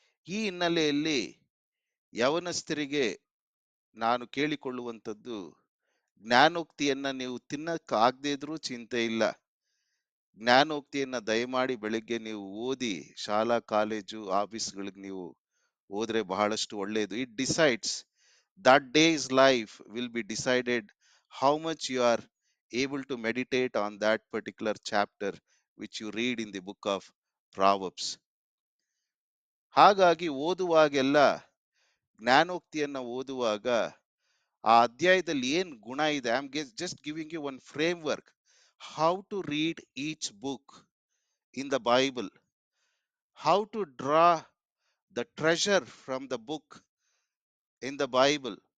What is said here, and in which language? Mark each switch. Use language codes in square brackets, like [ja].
[kn] ಈ ಹಿನ್ನೆಲೆಯಲ್ಲಿ ಯವನಸ್ಥರಿಗೆ ನಾನು ಕೇಳಿಕೊಳ್ಳುವಂಥದ್ದು, ಜ್ಞಾನೋಕ್ತಿಯನ್ನ ನೀವು ತಿನ್ನಕ್ಕಾಗದೇ ಇದ್ರೂ ಚಿಂತೆ ಇಲ್ಲ, ಜ್ಞಾನೋಕ್ತಿಯನ್ನ ದಯಮಾಡಿ ಬೆಳಿಗ್ಗೆ ನೀವು ಓದಿ, ಶಾಲಾ ಕಾಲೇಜು ಆಫೀಸ್ಗಳಿಗೆ ನೀವು ಹೋದ್ರೆ ಬಹಳಷ್ಟು ಒಳ್ಳೆಯದು. [en] It decides that day's life will be decided how much you are able to meditate on that particular chapter which you read in the book of Proverbs. [kn] ಹಾಗಾಗಿ ಓದುವಾಗೆಲ್ಲ, ಜ್ಞಾನೋಕ್ತಿಯನ್ನ ಓದುವಾಗ ಆ ಅಧ್ಯಾಯದಲ್ಲಿ ಏನ್ ಗುಣ ಇದೆ, [en] I am just giving you one framework how to read each book in the Bible, how to draw the treasure from the book in the Bible,